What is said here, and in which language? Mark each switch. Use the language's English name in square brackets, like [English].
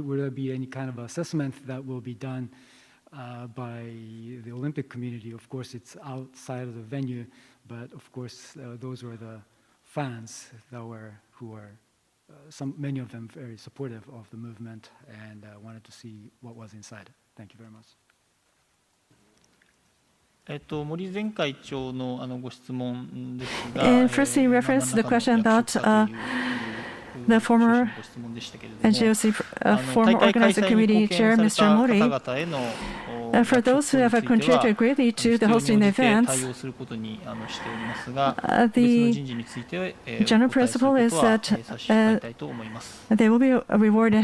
[English] Would there be any kind of assessment that will be done by the Olympic community? Of course, it's outside of the venue, but of course, those were the fans who were many of them very supportive of the movement and wanted to see what was inside. Thank you very much. [Japanese] 森前会長のご質問ですが、 [English] firstly, reference to the question about the former NGOC former organizing committee chair, Mr. Mori, for those who have contributed greatly to the hosting the events, the general principle is that they will be rewarded.